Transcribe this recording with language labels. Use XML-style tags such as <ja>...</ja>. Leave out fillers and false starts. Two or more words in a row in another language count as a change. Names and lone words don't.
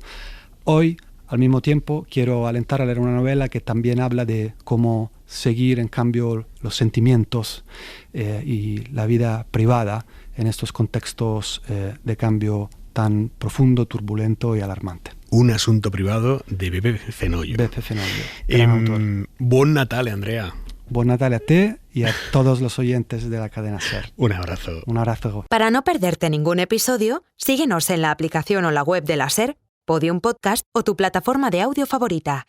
<es>Hoy, al mismo tiempo, quiero alentar a leer una novela que también habla de cómo seguir, en cambio, los sentimientos y la vida privada en estos contextos de cambio tan profundo, turbulento y alarmante.</es> <it>Un asunto privado de Beppe Fenoglio. Beppe Fenoglio, gran autor. Buon Natale, Andrea. Buon Natale</it> <es>a ti y a todos los oyentes de la cadena SER. Un abrazo. Un abrazo. Para no perderte ningún episodio, síguenos en la aplicación o la web de la SER, Podium Podcast o tu plataforma de audio favorita.</es>